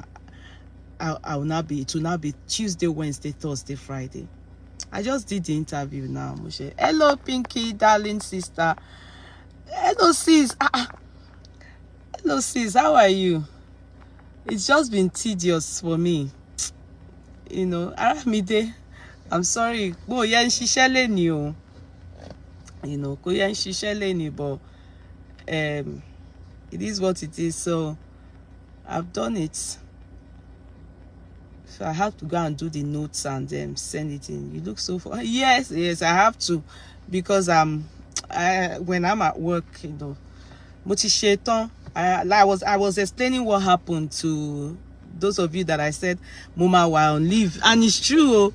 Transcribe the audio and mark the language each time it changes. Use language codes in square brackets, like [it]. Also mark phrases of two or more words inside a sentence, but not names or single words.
[en] It will now be Tuesday, Wednesday, Thursday, Friday. I just did the interview now, Moshe. Hello, Pinky, darling sister. Hello, sis. Hello, sis. How are you? It's just been tedious for me. You know, Aramide, I'm sorry. [yo] Bo yen shishele ni o. [en] You know, [yo] ko yen shishele ni, [en] but it is what it is. So I've done it. So I have to go and do the notes and send it in. You look so fun. Yes, I have to, because when I'm at work, you know, I was explaining what happened to those of you that I said Mama were on leave, and it's true.